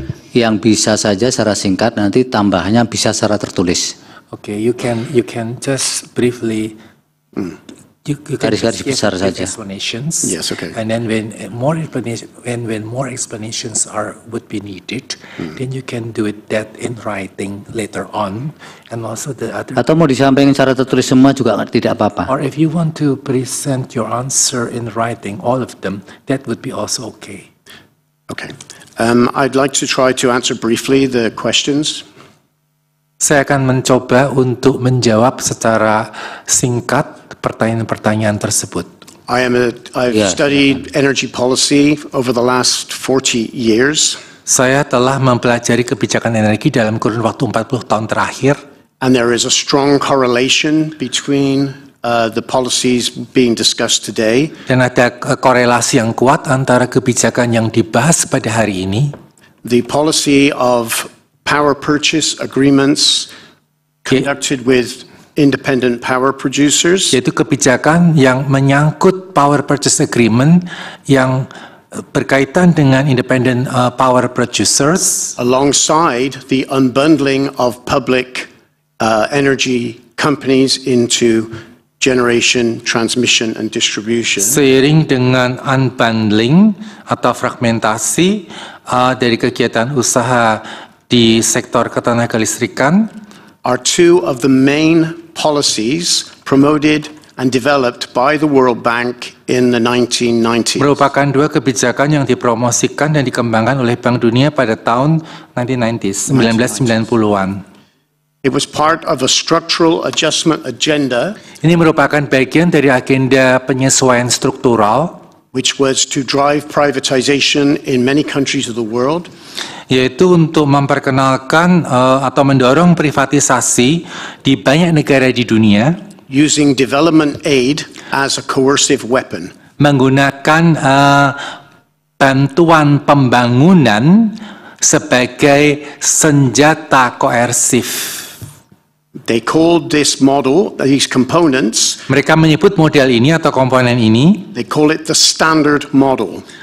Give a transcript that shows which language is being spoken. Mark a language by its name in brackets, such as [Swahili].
[Indonesian] Yang bisa saja secara singkat, nanti tambahannya bisa secara tertulis. [English] Okay, you can just briefly. You can [Indonesian] Garis-garis besar saja. [English] Explanations. Yes, okay. And then when more explanations would be needed, then you can do that in writing later on, and also the other. [Indonesian] Atau mau disampaikan secara tertulis semua juga tidak apa-apa. [English] Or if you want to present your answer in writing, all of them, that would be also okay. Okay. I'd like to try to answer briefly the questions. [Indonesian] Saya akan mencoba untuk menjawab secara singkat pertanyaan-pertanyaan tersebut. [English] I've studied energy policy over the last 40 years. [Indonesian] Saya telah mempelajari kebijakan energi dalam kurun waktu 40 tahun terakhir. [English] And there is a strong correlation between the policies being discussed today. [Indonesian] Dan ada korelasi yang kuat antara kebijakan yang dibahas pada hari ini. [English] The policy of power purchase agreements conducted with independent power producers. [Indonesian] Yaitu kebijakan yang menyangkut power purchase agreement yang berkaitan dengan independent power producers, [English] alongside the unbundling of public energy companies into generation, transmission, and distribution, [Indonesian] seiring dengan unbundling atau fragmentasi dari kegiatan usaha di sektor ketenaga listrikan, [English] are two of the main policies promoted and developed by the World Bank in the 1990s. [Indonesian] merupakan dua kebijakan yang dipromosikan dan dikembangkan oleh Bank Dunia pada tahun 1990-an. [English] It was part of a structural adjustment agenda, [Indonesian] Ini merupakan bagian dari agenda penyesuaian struktural, [English] which was to drive privatization in many countries of the world, [Indonesian] yaitu untuk memperkenalkan atau mendorong privatisasi di banyak negara di dunia, [English] using development aid as a coercive weapon. [Indonesian] menggunakan bantuan pembangunan sebagai senjata koersif. [English] They called this model, these components, [Indonesian] Mereka menyebut model ini atau komponen ini, [English] they call it the standard model.